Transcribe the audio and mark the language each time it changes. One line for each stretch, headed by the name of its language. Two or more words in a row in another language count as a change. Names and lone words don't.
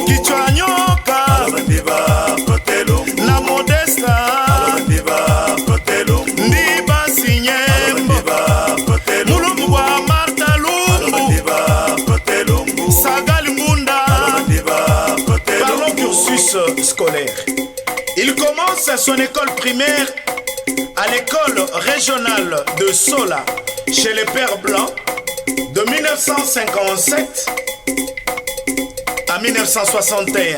Swahili: Kichwa nyoka, Lobandiba, Protais Lumbu. Na Modesta, Lobandiba, Protais Lumbu. Ndiba Sinyembo, Lobandiba, Protais Lumbu. Mulungu wa Marta Lumbu, Lobandiba, Protais Lumbu. Sagali Ngunda, Lobandiba, Protais Lumbu.
French: Parlons cursus scolaire. Il commence son école primaire à l'école régionale de Sola chez les Pères Blancs de 1957 à 1961.